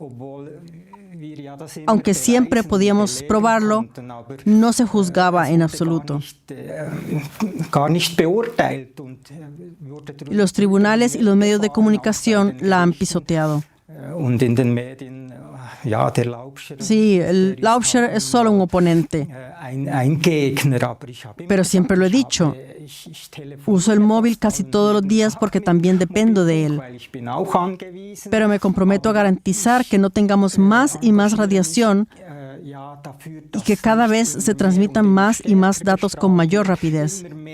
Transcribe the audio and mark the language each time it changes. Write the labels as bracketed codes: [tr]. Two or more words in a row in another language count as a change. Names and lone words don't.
[es] Aunque siempre podíamos probarlo, no se juzgaba en absoluto. Los tribunales y los medios de comunicación la han pisoteado. [de] ja, der Laubscher. [es] Sí, el Laubscher es solo un oponente. [de] Ein Gegner, aber ich habe [es] Pero siempre lo he dicho. Uso el móvil casi todos los días porque también dependo de él. Pero me comprometo a garantizar que no tengamos más y más radiación y que cada vez se transmitan más y más datos con mayor rapidez.